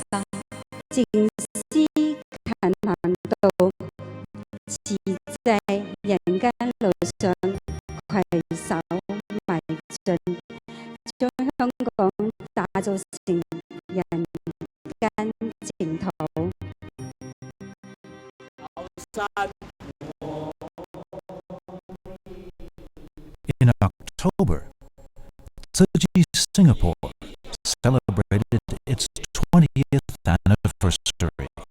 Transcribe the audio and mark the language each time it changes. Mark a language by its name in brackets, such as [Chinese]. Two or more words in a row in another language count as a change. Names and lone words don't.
[Cantonese] 靜思勤行道，持在人間路上攜手邁進，將香港打造成人間淨土。 [English] In October, Tzuji Singapore celebrated its 20th anniversary.